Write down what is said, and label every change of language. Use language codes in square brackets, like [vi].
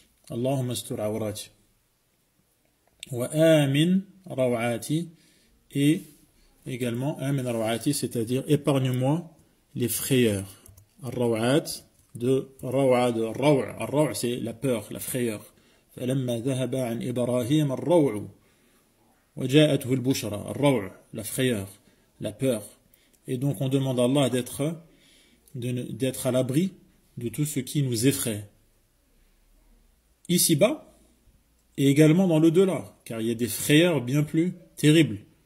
[fr] Allahumma astur awrati. Wa amin rawati, et également amin rawati, c'est-à-dire épargne-moi les frayeurs. Al-rawat, de raw'. Al-raw' c'est la peur, la frayeur. [ar] فلما ذهب عن إبراهيم الروع وجاءته البشرى. [fr] الروع, la frayeur, la peur. Et donc on demande à Allah d'être à l'abri de tout ce qui nous effraie. Ici-bas, et également dans l'au-delà, car il y a des frayeurs bien plus terribles.